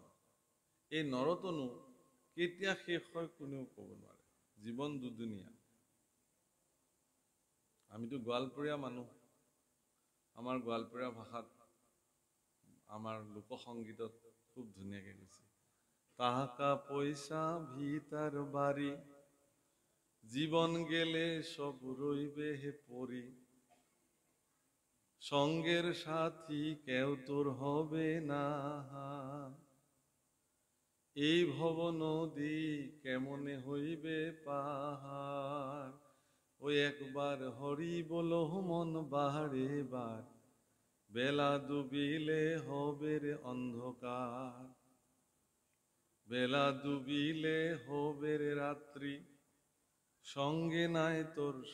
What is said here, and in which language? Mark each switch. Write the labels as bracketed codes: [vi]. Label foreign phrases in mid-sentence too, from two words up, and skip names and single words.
[as] এই নৰতনু কেতিয়া শেষ হয় কোনেও ক'ব নোৱাৰে। জীৱন দুদুনীয়া। আমিতো গোৱালপৰীয়া মানুহ। আমাৰ গোৱালপৰীয়া ভাষাত আমাৰ লোকসংগীতত খুব ধুনীয়াকে কৈছে, [rkt] টাকা পয়সা ভিতার বাড়ি জীবন গেলে সব রইবে হে পরি সঙ্গের সাথী কেউ তোর হবে না এই ভব নদী কেমনে হইবে পাহাড় ওই একবার হরি বলো মন বাহারে বার বেলা ডুবিলে হবে রে অন্ধকার বেলা ডুবিলে হবে রে রাত্রি সঙ্গে নাই তোর